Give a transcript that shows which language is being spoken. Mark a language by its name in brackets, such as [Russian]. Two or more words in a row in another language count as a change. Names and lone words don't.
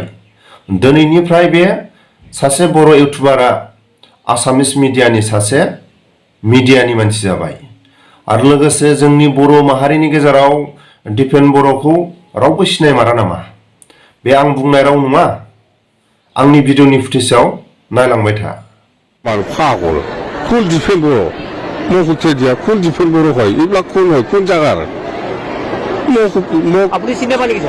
[Bodo] दिनैनिफ्राय बे सासे बर' इउटुबारा आसामिस मिडियानि सासे मिडियानि मानसि जाबाय। आरो लोगोसे जोंनि बर' माहारिनि गेजेराव दिपेन बर'खौ रावबो सिनायमारा नामा? बे आं बुंनाय राव नङा। आंनि भिडिअनि फुटेजआव नायलांबाय था। [Bangla] पागल কোন ডিপেন বড় মুখে দিয়া কোন ডিপেন বড় হয় এগুলা কোন হয় কোন জায়গার আপনি চিনে পানি কি